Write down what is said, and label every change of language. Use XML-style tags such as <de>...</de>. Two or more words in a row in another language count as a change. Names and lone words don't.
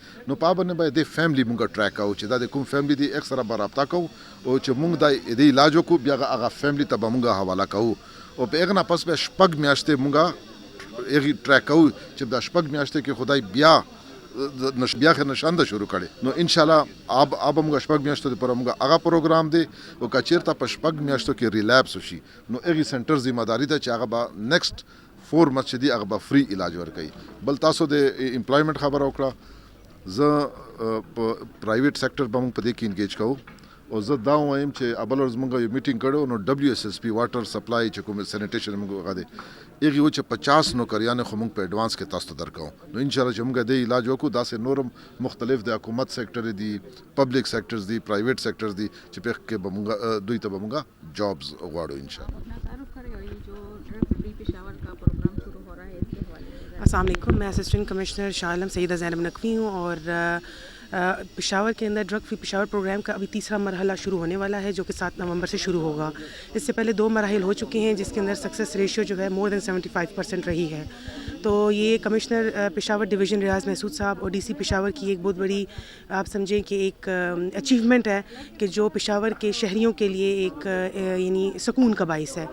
<ps>نو په باندې به د فیملی مونږ ټریک او چې دا د کوم فیملی دی اکثره به رابطه کوو او چې مونږ د علاج وکړو بیا هغه فیملی ته به مونږ حواله کوو او په هغه نه پس به شپږ میاشتې مونږ ایغي ټریک کوو چې د شپږ میاشتې کې خدای بیا بیا نشانده شروع کړي. نو</ps> <ar>ان شاء الله</ar> <ps>اب موږ شپږ میاشتو لپاره موږ هغه پروګرام دی او کچیرته په شپږ میاشتو کې ریلیپس وشي نو هغه سنټر ذمہ داری ده چې هغه به</ps> <en>next 4 months</en> <ps>چې دی هغه به فری علاج ورکړي. بل تاسو د امپلایمنٹ خبر وکړه، زه</ps> <en>private sector</en> <ps>به موږ په دې کې انګیج کوو او زه دا وایم چې ابل ورځ موږ یو میټینګ کړو نو WSSP</ps> <en>water supply</en> <ps>چې کوم سینیټیشن موږ هغه دی هغې و چې 50 نوکریانې خو موږ په ایډوانس کې تاسو ته درکوو نو انشاءالله چې موږ دې علاج وکړو داسې نورم مختلف د حکومت سیکټر دي</ps> <en>public sectors</en> <ps>دي</ps> <en>private sectors</en> <ps>دي چې په کې به موږ دوی ته به موږ جابز غواړو انشاءالله.</ps> <ar>السلام علیکم.</ar> <ur>میں</ur> <en>assistant commissioner</en> <ur>شاہ عالم سیدہ زینب نقوی ہوں اور پشاور کے اندر</ur> <en>drug free</en> <ur>پشاور پروگرام کا ابھی تیسرا مرحلہ شروع ہونے والا ہے جو کہ 7 نومبر سے شروع ہوگا. اس سے پہلے 2 مراحل ہو چکے ہیں جس کے اندر</ur> <en>success ratio</en> <ur>جو ہے</ur> <en>more than</en> <ur>75% رہی ہے. تو یہ کمشنر پشاور ڈویژن ریاض محسود صاحب اور DC پشاور کی ایک بہت بڑی آپ سمجھیں کہ ایک اچیومنٹ ہے کہ جو پشاور کے شہریوں کے لیے ایک یعنی سکون کا باعث ہے.</ur>